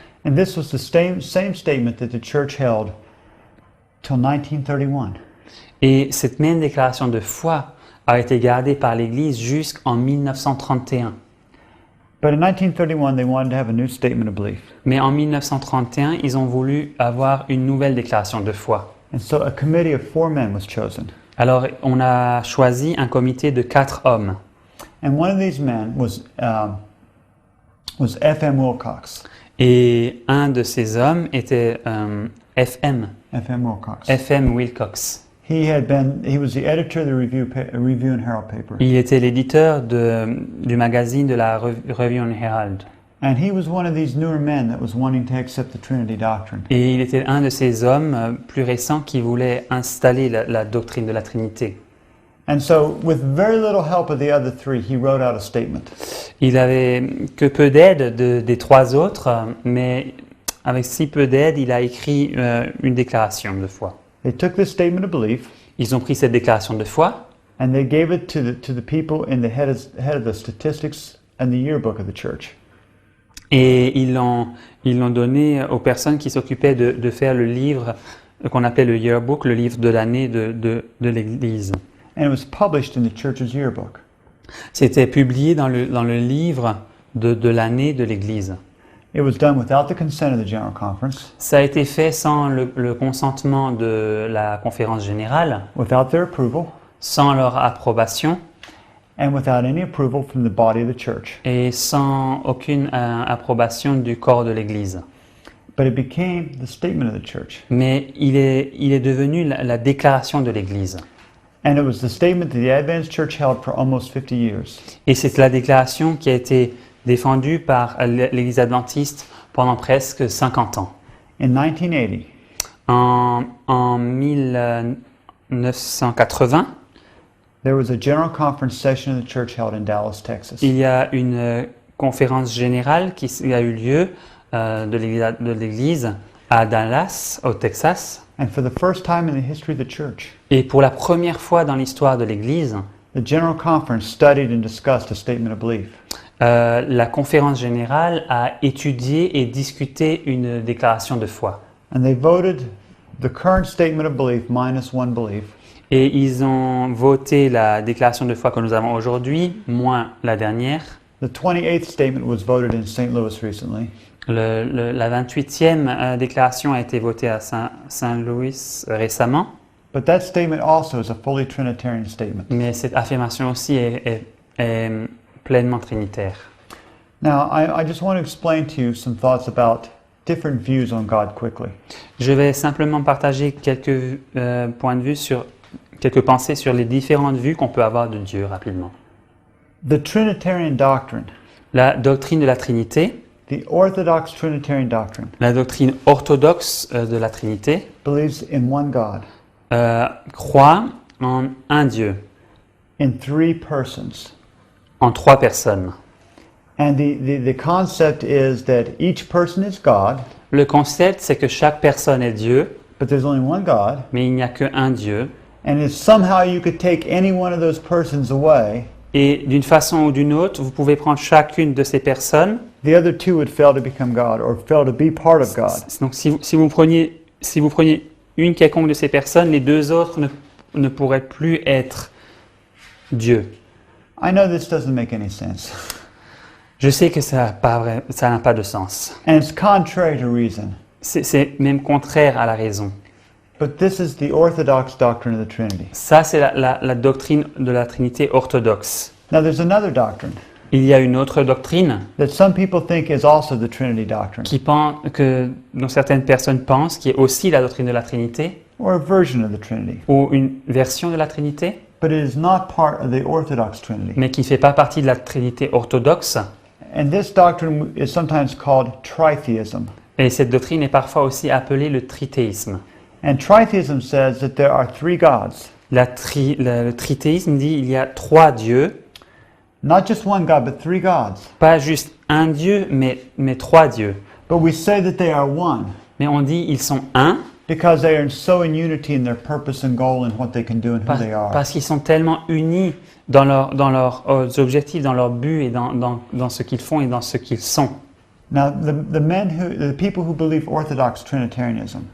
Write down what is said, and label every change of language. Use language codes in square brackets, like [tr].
[en] And this was the same statement that the church held till 1931. [fr] Et cette même déclaration de foi a été gardée par l'Église jusqu'en 1931. [en] But in 1931, they wanted to have a new statement of belief. [fr] Mais en 1931, ils ont voulu avoir une nouvelle déclaration de foi. [en] And so a committee of 4 men was chosen. [fr] Alors, on a choisi un comité de 4 hommes. [en] And one of these men was F.M. Wilcox. [fr] Et un de ces hommes était F.M. F.M. Wilcox. F.M. Wilcox. [en] He was the editor of the Review and Herald paper. [fr] Il était l'éditeur du magazine de la Review and Herald. [en] And he was one of these newer men that was wanting to accept the Trinity doctrine. [fr] Et il était un de ces hommes plus récents qui voulait installer la doctrine de la Trinité. [en] And so, with very little help of the other 3, he wrote out a statement. [fr] Il avait que peu d'aide des 3 autres, mais avec si peu d'aide, il a écrit une déclaration de foi. [en] They took this statement of belief [fr] Ils ont pris cette déclaration de foi [en] and they gave it to the people in the head of the statistics and the yearbook of the church. [fr] et ils l'ont donné aux personnes qui s'occupaient de faire le livre qu'on appelait le yearbook, le livre de l'année de l'Église. [en] And it was published in the church's yearbook. [fr] C'était publié dans le livre de l'année de l'Église. [en] It was done without the consent of the General Conference, [fr] Ça a été fait sans le consentement de la conférence générale, [en] without their approval, [fr] sans leur approbation [en] and without any approval from the body of the church. [fr] et sans aucune approbation du corps de l'Église. [en] But it became the statement of the church. [fr] Mais il est devenu la déclaration de l'Église. [en] And it was the statement that the Adventist Church held for almost 50 years. [fr] Et c'est la déclaration qui a été défendue par l'Église adventiste pendant presque 50 ans. [en] In 1980, [fr] En 1980, [en] there was a general conference session of the church held in Dallas, Texas. [fr] Il y a une conférence générale qui a eu lieu de l'Église à Dallas, au Texas. [en] And for the first time in the history of the church, [fr] Et pour la première fois dans l'histoire de l'Église, [en] the general conference studied and discussed a statement of belief. [fr] la conférence générale a étudié et discuté une déclaration de foi. [en] And they voted the current statement of belief minus one belief. [fr] Et ils ont voté la déclaration de foi que nous avons aujourd'hui, moins la dernière. [en] The 28th statement was voted in St. Louis recently. [fr] La 28e déclaration a été votée à Saint-Louis récemment, [en] But that statement also is a fully Trinitarian statement. [fr] mais cette affirmation aussi est pleinement trinitaire. [en] Now, I just want to explain to you some thoughts about different views on God quickly. [fr] Je vais simplement partager quelques points de vue quelques pensées sur les différentes vues qu'on peut avoir de Dieu rapidement. [en] The Trinitarian doctrine, [fr] La doctrine de la Trinité, [en] the Orthodox Trinitarian doctrine, [fr] la doctrine orthodoxe de la Trinité, [en] believes in one God, [fr] croit en un Dieu, [en] in three persons. [fr] en trois personnes. [en] And the concept is that each person is God, [fr] Le concept, c'est que chaque personne est Dieu, [en] but there's only one God. [fr] mais il n'y a qu'un Dieu. [en] And if somehow you could take any one of those persons away, [fr] Et d'une façon ou d'une autre, vous pouvez prendre chacune de ces personnes. [en] the other two would fail to become God or fail to be part of God. [fr] Donc si vous preniez une quelconque de ces personnes, les deux autres ne pourraient plus être Dieu. [en] I know this doesn't make any sense. [fr] Je sais que ça n'a pas de sens. [en] And it's contrary to reason. [fr] C'est même contraire à la raison. [en] But this is the Orthodox doctrine of the Trinity. [fr] Ça, c'est la doctrine de la Trinité orthodoxe. [en] Now there's another doctrine [fr] Il y a une autre doctrine [en] that some people think is also the Trinity doctrine, [fr] dont certaines personnes pensent, qui est aussi la doctrine de la Trinité, [en] or a version of the Trinity. [fr] ou une version de la Trinité, [en] But it is not part of the Orthodox Trinity. [fr] mais qui ne fait pas partie de la Trinité orthodoxe. [en] And this doctrine is sometimes called tritheism. [fr] Et cette doctrine est parfois aussi appelée le trithéisme. [en] And tritheism says that there are three gods. [fr] Le trithéisme dit il y a trois dieux, [en] Not just one God, but three gods. [fr] pas juste un Dieu, mais trois dieux. [en] But we say that they are one [fr] Mais on dit ils sont un [en] because they are so in unity in their purpose and goal and what they can do and who they are. [fr] parce qu'ils sont tellement unis dans leurs objectifs, dans leurs buts et dans ce qu'ils font et dans ce qu'ils sont. [en] Now, the people who believe Orthodox Trinitarianism,